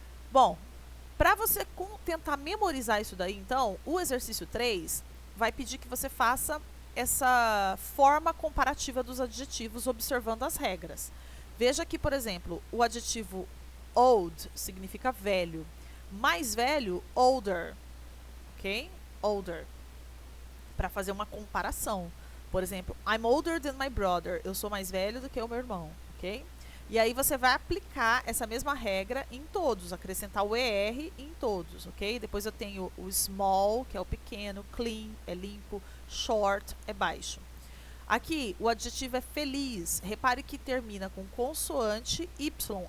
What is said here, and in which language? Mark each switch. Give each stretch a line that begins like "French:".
Portuguese: Bom, para você tentar memorizar isso daí, então, o exercício 3 vai pedir que você faça essa forma comparativa dos adjetivos observando as regras. Veja que, por exemplo, o adjetivo old significa velho. Mais velho, older, ok? Older. Para fazer uma comparação. Por exemplo,
English: I'm older than my brother.
Portuguese: Eu sou mais velho do que o meu irmão, ok? E aí você vai aplicar essa mesma regra em todos, acrescentar o ER em todos, ok? Depois eu tenho o small, que é o pequeno, clean, é limpo, short, é baixo. Aqui, o adjetivo é feliz. Repare que termina com consoante Y.